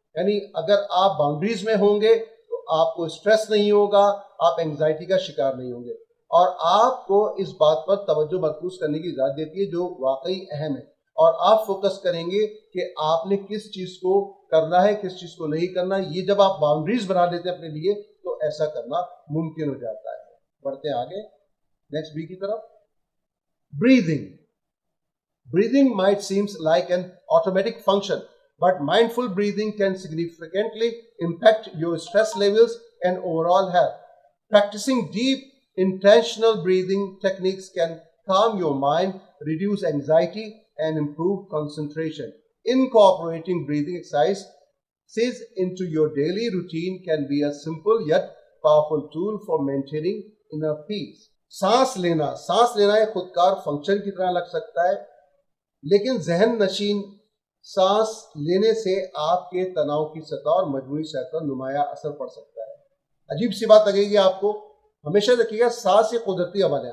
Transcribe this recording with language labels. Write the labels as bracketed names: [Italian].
[Urdu] یعنی اگر آپ باؤنڈریز میں ہوں گے تو آپ کو اسٹریس نہیں ہوگا, آپ اینگزائٹی کا شکار نہیں ہوں گے, اور آپ کو اس بات پر توجہ مرکوز کرنے کی اجازت دیتی ہے جو واقعی اہم ہے, اور آپ فوکس کریں گے کہ آپ نے کس چیز کو کرنا ہے کس چیز کو نہیں کرنا. یہ جب آپ باؤنڈریز بنا لیتے ہیں اپنے لیے تو ایسا کرنا ممکن ہو جاتا ہے. بڑھتے ہیں آگے نیکسٹ بی کی طرف. [English] Breathing. Breathing might seem like an automatic function, but mindful breathing can significantly impact your stress levels and overall health. Practicing deep, intentional breathing techniques can calm your mind, reduce anxiety, and improve concentration. Incorporating breathing exercises into your daily routine can be a simple yet powerful tool for maintaining inner peace. [Urdu] سانس لینا ایک خودکار function کی طرح لگ سکتا ہے, لیکن ذہن نشین سانس لینے سے آپ کے تناؤ کی سطح اور مجموعی صحت پر نمایاں اثر پڑ سکتا ہے. عجیب سی بات لگے گی آپ کو, ہمیشہ دیکھیے گا سانس ایک قدرتی عمل ہے.